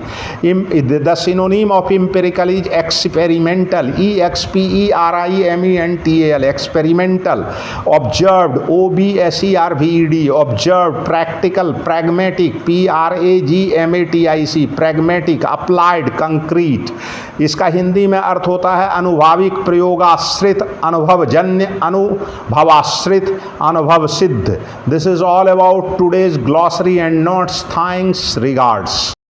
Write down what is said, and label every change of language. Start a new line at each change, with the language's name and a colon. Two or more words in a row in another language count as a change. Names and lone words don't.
English: The synonym of empirical is experimental, E-X-P-E-R-I-M-E-N-T-A-L, experimental, observed, O-B-S-E-R-V-E-D, observed, practical, pragmatic, P-R-A-G-M-A-T-I-C, pragmatic, applied, concrete.
Hindi: इसका हिंदी में अर्थ होता है अनुभाविक, प्रयोगाश्रित, अनुभवजन्य, अनुभवाश्रित, अनुभव सिद्ध.
English: This is all about today's glossary and notes. Thanks, regards.